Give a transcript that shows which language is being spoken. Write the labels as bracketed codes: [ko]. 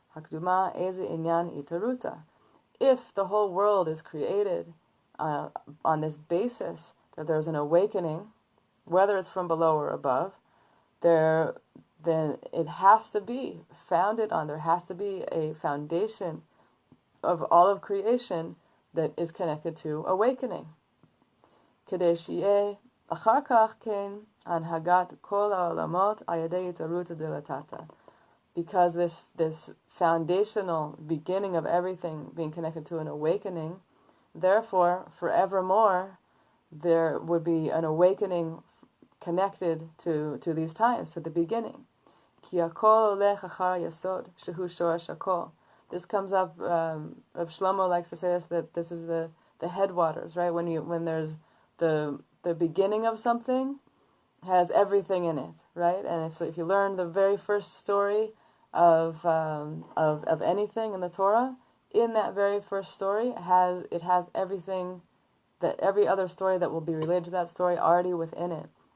[he] Hakduma eze inyan itaruta. [en] If the whole world is created on this basis that there's an awakening, whether it's from below or above, then it has to be founded on, there has to be a foundation of all of creation that is connected to awakening. [he] כדי שיהיה אחר כך כן הנהגת כל העולמות על ידי התערותא דלתתא. [en] Because this foundational beginning of everything being connected to an awakening, therefore, forevermore, there would be an awakening connected to these times, to the beginning. [he] כי הכל הולך אחר יסוד, שהוא שורש הכל. [en] This comes up, Rav Shlomo likes to say this, that this is the headwaters, right? When there's the beginning of something, has everything in it, right? And if you learn the very first story of anything in the Torah, in that very first story it has everything, that every other story that will be related to that story already within it.